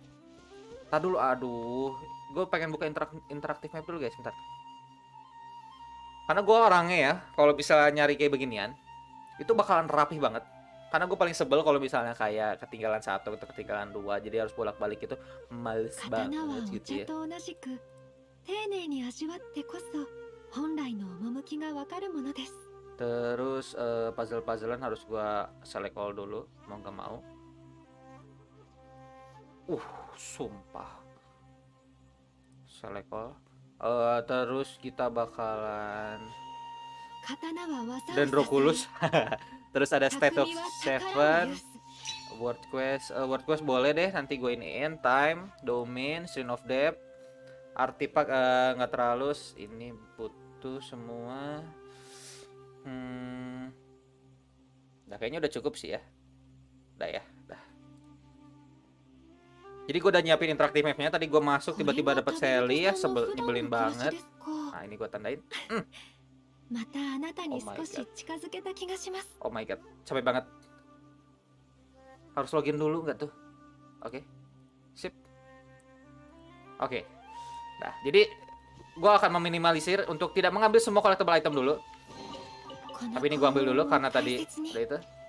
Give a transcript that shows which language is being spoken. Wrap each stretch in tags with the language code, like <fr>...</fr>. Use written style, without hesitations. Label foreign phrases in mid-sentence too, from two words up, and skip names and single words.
<id>Tadi dulu, aduh, gue pengen buka interaktif map dulu guys, bentar. Karena gue orangnya ya, kalau bisa nyari kayak beginian, itu bakalan rapih banget. Karena gue paling sebel kalau misalnya kayak ketinggalan satu atau ketinggalan dua, jadi harus bolak-balik itu males</id> <ja>刀は</ja> <id>banget</id> <ja>お</ja> <id>gitu</id> <ja>茶</ja> <id>ya.</id> <ja>と同じく丁寧に味わってこそ本来の趣がわかるものです。</ja> <id>Terus puzzle-puzzlean harus gue</id> <en>select all</en> <id>dulu, mau gak mau. Sumpah.</id> <en>Select all.</en> <id>Terus kita bakalan</id> <ja>刀は技を</ja> <id>Dendroculus. Terus ada State of</id> <ja>匠は宝を</ja> <id>Seven.</id> <ja>有す。</ja> <id>Word quest boleh deh, nanti gue iniin. Time, Domain, String of Depth, Artifact nggak terlalu. Ini butuh semua. Nah kayaknya udah cukup sih ya. Udah ya, udah. Jadi gue udah nyiapin interaktif mapnya. Tadi gue masuk tiba-tiba dapet Sally ya, nyebelin banget. Nah ini gue tandain.</id> <ja>またあなたに</ja> <en>Oh my</en> <ja>少し近づけた気がします。</ja> <en>Oh my god,</en> <id>capek banget. Harus login dulu nggak tuh? Oke, sip. Oke, nah jadi gue akan meminimalisir untuk tidak mengambil semua</id> <en>collectible item</en> <id>dulu. Tapi ini gue ambil dulu karena tadi udah itu.</id>